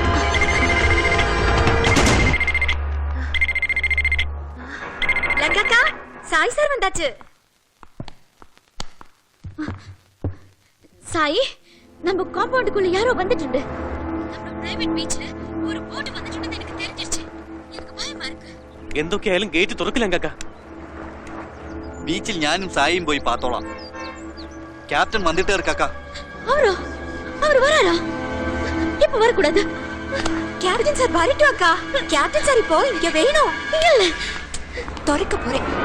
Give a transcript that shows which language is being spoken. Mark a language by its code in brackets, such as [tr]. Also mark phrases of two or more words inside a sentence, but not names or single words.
[ta] லங்கக்கா, சாய் சார் வந்தாச்சு. சாய், நம்ம காம்பவுண்டுக்குள்ள யாரோ வந்துட்டு. நம்ம பிரைவேட் பீச்ல ஒரு போட் வந்துட்டு எனக்கு தெரிஞ்சிருச்சு. எனக்கு பயமா இருக்கு. [ml] എന്തൊക്കെയായാലും ഗേറ്റ് തുറക്കില്ല. ബീച്ചിൽ ഞാനും സായിയും പോയി പാത്തോളാം. ക്യാപ്റ്റൻ വന്നിട്ടേ ഇരിക്കാ. [ta] அவர் வராரா? இப்ப வரக்கூடாது. கேப்டன் சார் வரட்டும் அக்கா. கேப்டன் சார் இப்போ இங்க வேணும். இல்ல, திறக்க போறேன்.